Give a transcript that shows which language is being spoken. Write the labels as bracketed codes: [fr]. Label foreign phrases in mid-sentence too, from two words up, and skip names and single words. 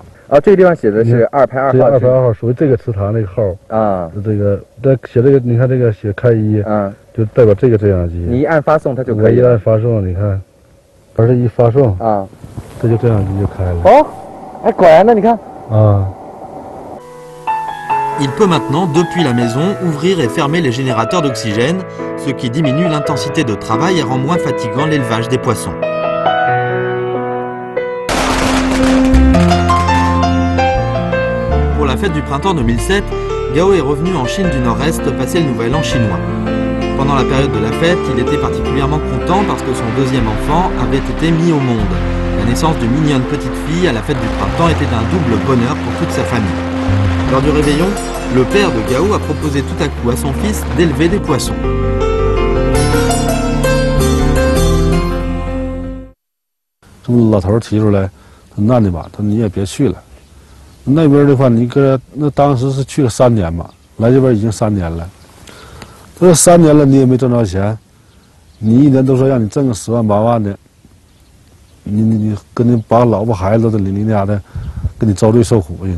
[zh] 哦，这个地方写的是2排2号。 2排2号属于这个池塘那个号啊。这个写这个，你看这个写开一，就代表这个增氧机。你一按发送，它就可以。我一按发送，你看，把这一发送啊，这就增氧机就开了。哦，哎，果然呢，你看。 [fr] Il peut maintenant, depuis la maison, ouvrir et fermer les générateurs d'oxygène, ce qui diminue l'intensité de travail et rend moins fatigant l'élevage des poissons. Pour la fête du printemps 2007, Gao est revenu en Chine du Nord-Est passer le nouvel an chinois. Pendant la période de la fête, il était particulièrement content parce que son deuxième enfant avait été mis au monde. La naissance d'une mignonne petite fille à la fête du printemps était d'un double bonheur pour toute sa famille. Lors du réveillon, le père de Gao a proposé tout à coup à son fils d'élever des poissons. [zh] 老头提出来，他那的吧，他你也别去了。那边的话，你搁那当时是去了3年吧，来这边已经3年了。他说3年了，你也没挣着钱，你一年都说让你挣个10万8万的，你跟你把老婆孩子的你家的，跟你遭罪受苦去呢。